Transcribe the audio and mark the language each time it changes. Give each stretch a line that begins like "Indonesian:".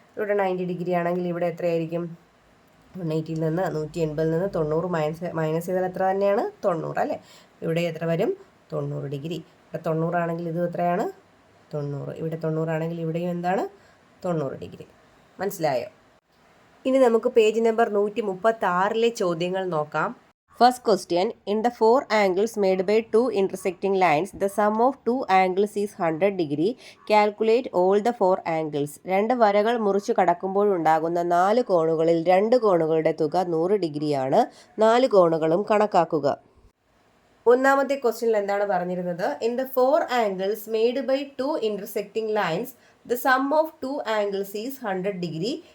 Malayalam: ഇവിടെ 90 ഡിഗ്രി ആണെങ്കിൽ ഇവിടെ എത്രയായിരിക്കും? 180 നിന്ന് 180 നിന്ന് 90 മൈനസ് ചെയ്താൽ എത്ര തന്നെയാണ്? 90 അല്ലേ? ഇവിടെ എത്ര വരും? 90 ഡിഗ്രി. ഇവിടെ 90 ആണെങ്കിൽ ഇത് എത്രയാണ്? 90. ഇവിടെ 90 ആണെങ്കിൽ ഇവിടെയും എന്താണ്? 90 ഡിഗ്രി. മനസ്സിലായോ? ഇനി നമുക്ക് പേജ് നമ്പർ 136 ചോദ്യങ്ങൾ നോക്കാം.
English: First question, in the four angles made by two intersecting lines, the sum of two angles is 100 degree. Calculate all the four angles.
Malayalam: രണ്ട് വരകൾ മുറിച്ചു കടക്കുമ്പോഴുണ്ടാകുന്ന 4 കോണുകളിൽ 2 കോണുകളുടെ തുക 100 ഡിഗ്രിയാണ്. 4 കോണുകളും കണക്കാക്കുക. ഒന്നാമത്തെ ക്വസ്റ്റ്യനിൽ എന്താണ് പറഞ്ഞിരുന്നത്?
English: In the four angles made by two intersecting lines the sum of two angles is 100 degree.